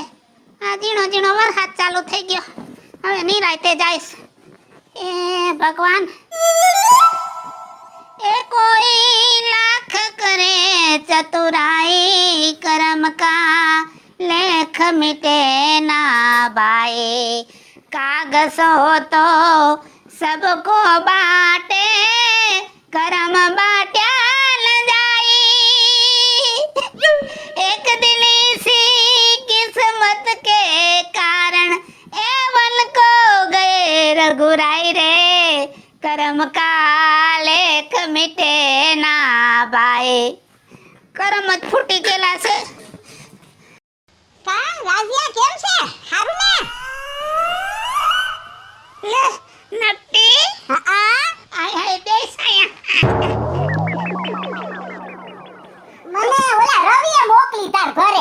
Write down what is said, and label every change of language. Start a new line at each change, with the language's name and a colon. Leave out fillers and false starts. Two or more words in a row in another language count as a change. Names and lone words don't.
Gujarati: આ ઝીણો ઝીણો વરસાદ ચાલુ થઈ ગયો, હવે નિરાંતે જાઈશ. એ ભગવાન,
Hindi: એ कोई लाख करे चतुराई, करम का लेख मिटे ना भाई, कागज हो तो सबको बाटे, करम बाट्या न जाई, एक दिल सी किस्मत के कारण एवल को गए रघुराई रे, करम का लेख मिटे ना भाई.
Gujarati: કરમ જ ફૂટી ગયેલા છે. કા રાજ્યા કેમ છે? હારું ને? લે નટી, હા આય આય બેસ આયા. મને ઓલા રવિએ મોકલી તાર ઘરે.